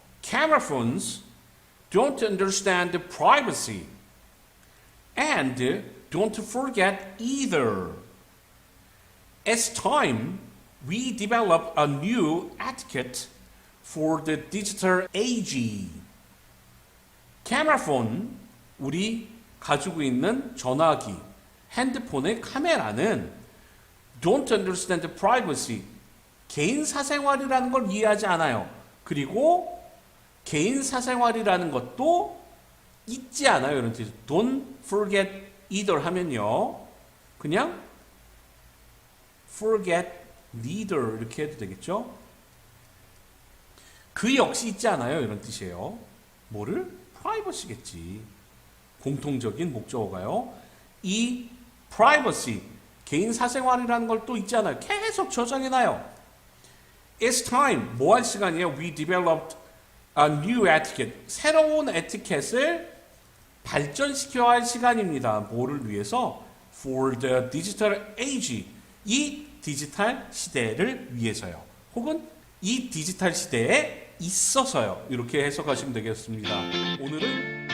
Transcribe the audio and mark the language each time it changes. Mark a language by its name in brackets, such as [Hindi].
[English] Camera phones don't understand privacy and don't forget either. As time, we develop a new etiquette for the digital age. [Korean] Camera phone, 우리 가지고 있는 전화기, 핸드폰의 카메라는 [English] don't understand privacy, [Korean] 개인 사생활이라는 걸 이해하지 않아요. 그리고 개인 사생활이라는 것도 잊지 않아요. 이런 뜻. Don't forget either 하면요. 그냥 forget neither 이렇게 해도 되겠죠. 그 역시 잊지 않아요. 이런 뜻이에요. 뭐를? privacy겠지. 공통적인 목적어가요. 이 privacy, 개인 사생활이라는 걸 또 잊지 않아요. 계속 저장해놔요. [English] It's time, [Korean] 뭐 할 시간이에요? [English] We developed a new etiquette. [Korean] 새로운 에티켓을 발전시켜야 할 시간입니다. 뭐를 위해서? [English] For the digital age. [Korean] 이 디지털 시대를 위해서요. 혹은 이 디지털 시대에 있어서요. 이렇게 해석하시면 되겠습니다. 오늘은